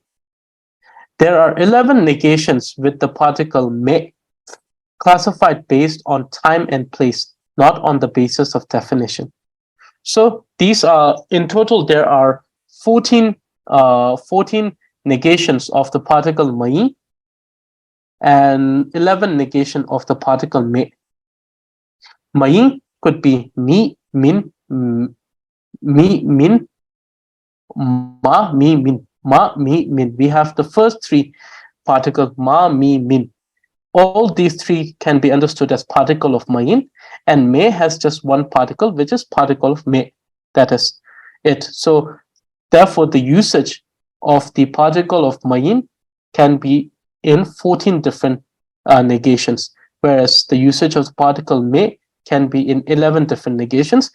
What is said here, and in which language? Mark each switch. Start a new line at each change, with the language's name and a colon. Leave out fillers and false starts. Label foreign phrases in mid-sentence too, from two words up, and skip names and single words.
English: There are 11 negations with the particle me, classified based on time and place, not on the basis of definition. So these are, in total, there are 14 negations of the particle mai and 11 negation of the particle me. Mai could be mi, min, mi, min, ma, mi, min, ma, mi, min. We have the first three particle ma, mi, min. All these three can be understood as particle of mayin, and me has just one particle, which is particle of me. That is it. So therefore, the usage of the particle of mayin can be in 14 different negations, whereas the usage of the particle me can be in 11 different negations.